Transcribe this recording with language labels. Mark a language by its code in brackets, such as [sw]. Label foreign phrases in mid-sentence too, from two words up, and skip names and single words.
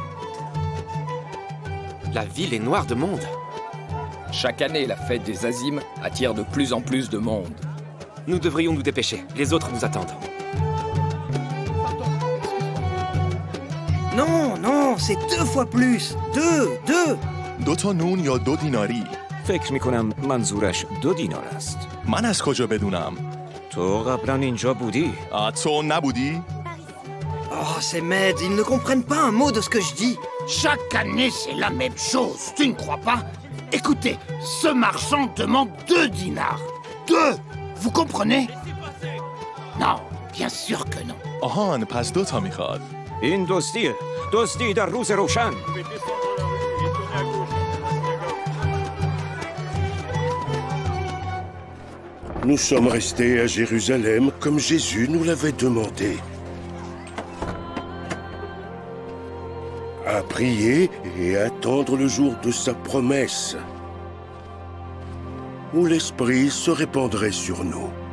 [fr] La ville est noire de monde. Chaque année, la fête des Azimes attire de plus en plus de monde. Nous devrions nous dépêcher. Les autres nous attendent. Non, non, c'est 2 fois plus. 2. [fa] 2 تا نون یا 2 دیناری؟ فکر میکنم منظورش 2 دینار است. من از کجا بدونم؟ تو قبلا اینجا بودی؟ تو نبودی؟ [fr] Oh, ces maids, ils ne comprennent pas un mot de ce que je dis. Chaque année, c'est la même chose, tu ne crois pas? Écoutez, ce marchand demande 2 dinars. 2! Vous comprenez? Non, bien sûr que non. [fa] آهان، پس 2 تا میخواد. این دوستیه. دوستی در روز روشن. [fr] Nous sommes restés à Jérusalem comme Jésus nous l'avait demandé. À prier et attendre le jour de sa promesse, où l'Esprit se répandrait sur nous.